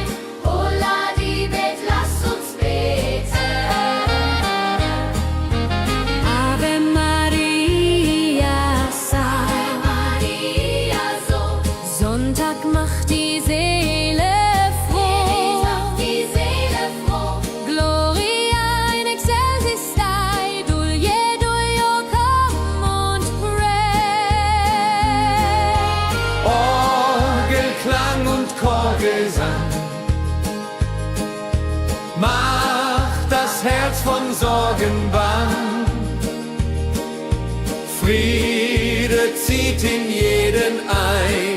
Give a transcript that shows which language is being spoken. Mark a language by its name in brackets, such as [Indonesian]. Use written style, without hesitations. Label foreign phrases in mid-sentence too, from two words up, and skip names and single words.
[German] Holla die Bet, lasst uns beten. [Latin] Ave Maria, Ave Maria, [German] so Sonntag macht die Seele froh. macht die Seele froh. [Latin] Gloria in excelsis Dei, Dulio, [English] come und pray. [German] Orgelklang und Chorgesang macht das Herz von Sorgen bang. Friede zieht in jeden ein.